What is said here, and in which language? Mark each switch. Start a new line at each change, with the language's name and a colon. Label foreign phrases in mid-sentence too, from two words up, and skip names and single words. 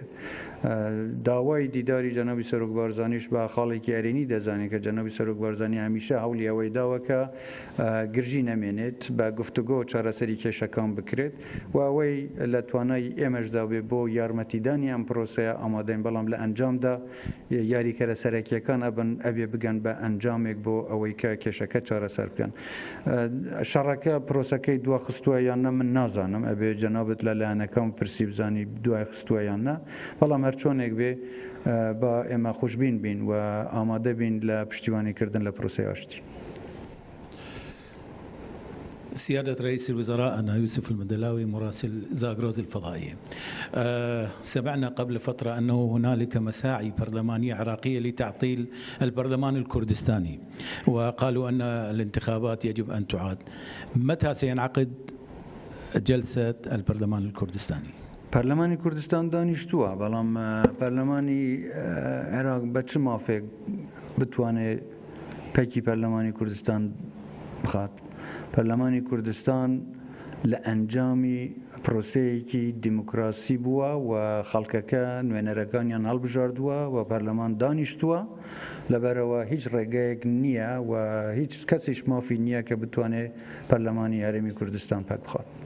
Central Kurdish: داوای دیداری جەنابی سەرۆک بارزانیش بە خاڵێکی ئەرێنی دەزانێت کە جەنابی سەرۆک بارزانی هەمیشە هەوڵی ئەوەی داوە کە گرژی نەمێنێت، بە گفتوگۆ چارەسەری کێشەکان بکرێت و ئەوەی لە توانای ئێمەشدا بێ بۆ یارمەتیدانی ئەم پرۆسەیە ئامادەین، بەڵام لە ئەنجامدا یاریکەرە سەرەکیەکان ئەبێ بگەن بە ئەنجامێک بۆ ئەوەی کە کێشەکە چارەسەر بکەن. شەڕەکە پرۆسەکەی دوا خستووە یان نە من نازانم، ئەبێ جەنابەت لە لایەنەکەم پرسی بزانی دوای خستووە یان نە، بەڵام هەرچۆنێک بێ با ئێمە خوشبین بین و ئامادە بین لە پشتیوانیکردن لە پرۆسەی ئاشتی.
Arabic: سيادة رئيس الوزراء، أنا يوسف المدلاوي مراسل زاغروز الفضائية. سمعنا قبل فترة أنه هنالك مساعي برلمانية عراقية لتعطيل البرلمان الكردستاني، وقالوا أن الانتخابات يجب أن تعاد. متى سينعقد جلسة البرلمان الكردستاني؟
Central Kurdish: پەرلەمانی کوردستان دانیشتووە، بەڵام پەرلەمانی عێراق بە چ مافێک بتوانێت پەکی پەرلەمانی کوردستان بخات؟ پەرلەمانی کوردستان لە ئەنجامی پرۆسەیەکی دیموکراسی بووە و خەڵکەکە نوێنەرەکانیان هەڵبژاردووە و پەرلەمان دانیشتووە، لەبەرەوە هیچ ڕێگەیەک نییە و هیچ کەسیش مافی نییە کە بتوانێت پەرلەمانی هەرێمی کوردستان پەک بخات.